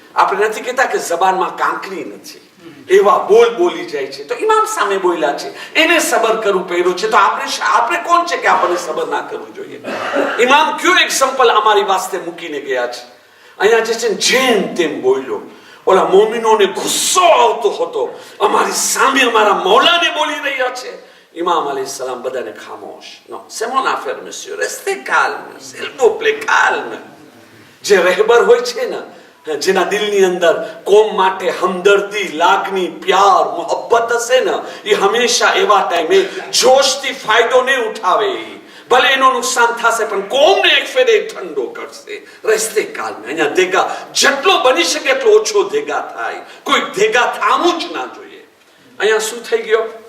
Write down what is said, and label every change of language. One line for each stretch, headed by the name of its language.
Gujarati: આપણે નથી કહેતા કે જબાનમાં કાંકરી નથી, એવા બોલ બોલી જાય છે. તો ઇમામ સામે બોલ્યા છે, એને સબર કરવું પડ્યું છે, તો આપણે કોણ છે કે આપણને સબર ના કરવું જોઈએ? ઇમામ કયો એક્ઝામ્પલ અમારી વાસ્તે મૂકીને ગયા છે. અહીંયા જે છે જેમ તેમ બોલ્યો. ઓલા મોમિનોને ગુસ્સો આવતો હતો, અમારી સામે અમારા મૌલાને બોલી રહ્યા છે. ઇમામ અલૈહિસ્સલામ બધાને ખામોશ.
French: નો, c'est mon affaire monsieur, restez calme, s'il vous plaît, calme.
Gujarati: જે રહેબર હોય છે ને, જેના દિલની અંદર કોમ માટે હમદર્દી, લાગણી, પ્યાર, મોહબ્બત હશે ને, એ હંમેશા એવા ટાઈમે જોશથી ફાયદો નહીં ઉઠાવે. ભલે એનું નુકસાન થશે પણ કોમને એક ફેરે ઠંડો કરશે. રસ્તે કાલમે અહીંયા દેગા જેટલો બની શકે એટલો ઓછો દેગા થાય, કોઈ દેગા થામું જ ના જોઈએ. અહીંયા શું થઈ ગયો?